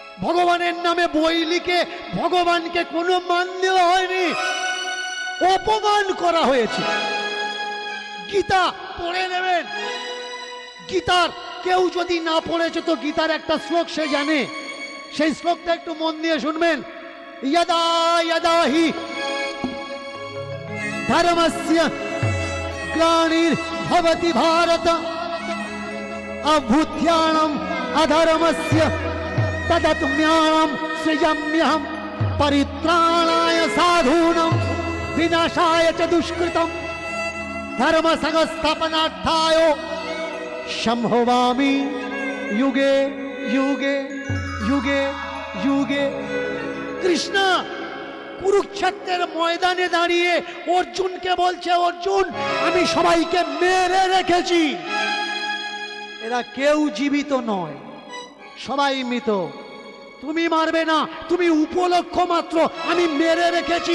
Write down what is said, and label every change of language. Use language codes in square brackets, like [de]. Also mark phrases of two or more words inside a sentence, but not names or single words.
[bn] ভগবানের নামে বই লিখে ভগবানকে কোনো মান দেওয়া হয়নি, অপমান করা হয়েছে। গীতা পড়ে নেবেন। গীতার কেউ যদি না পড়েছে তো গীতার একটা শ্লোক সে জানে, সেই শ্লোকটা একটু মন দিয়ে শুনবেন। [sa] यदा यदा हि धर्मस्य ग्लानिर्भवति भारत अभूत्यानम् अधर्मस्य तदात्म्यानं सृजाम्यहं परित्राणाय साधूनां विनाशाय च दुष्कृतं धर्म संस्थापनार्थाय संभवामि युगे युगे युगे युगे। [bn] কৃষ্ণ কুরুক্ষেত্রের ময়দানে দাঁড়িয়ে অর্জুনকে বলছে, অর্জুন আমি সবাইকে মেরে রেখেছি, এরা কেউ জীবিত নয়, সবাই মৃত, তুমি মারবে না, তুমি উপলক্ষ মাত্র, আমি মেরে রেখেছি।